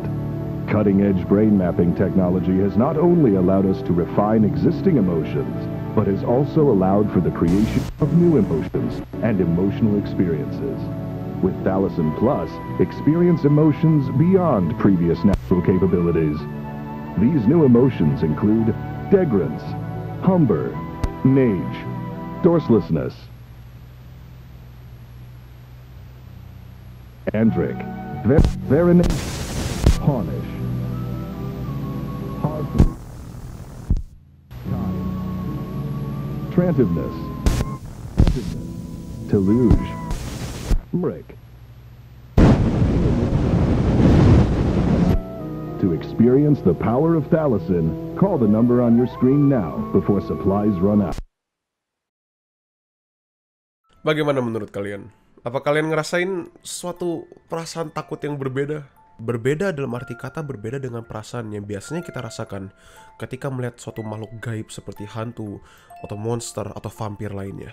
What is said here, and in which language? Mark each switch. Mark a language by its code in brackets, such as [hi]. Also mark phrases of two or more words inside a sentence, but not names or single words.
[en] Cutting-edge brain mapping technology has not only allowed us to refine existing emotions, but has also allowed for the creation of new emotions and emotional experiences. With Thalassin Plus, experience emotions beyond previous natural capabilities. These new emotions include degrance, humber, nage, dorselessness, Andric, Veronate, Harnish, Harpoon, Time, Trantiveness, Teluge, Mric. To experience the power of Thalassin, call the number on your screen now before supplies run out. [id] Bagaimana menurut kalian? Apa kalian ngerasain suatu perasaan takut yang berbeda? Berbeda dalam arti kata berbeda dengan perasaan yang biasanya kita rasakan ketika melihat suatu makhluk gaib seperti hantu, atau monster, atau vampir lainnya.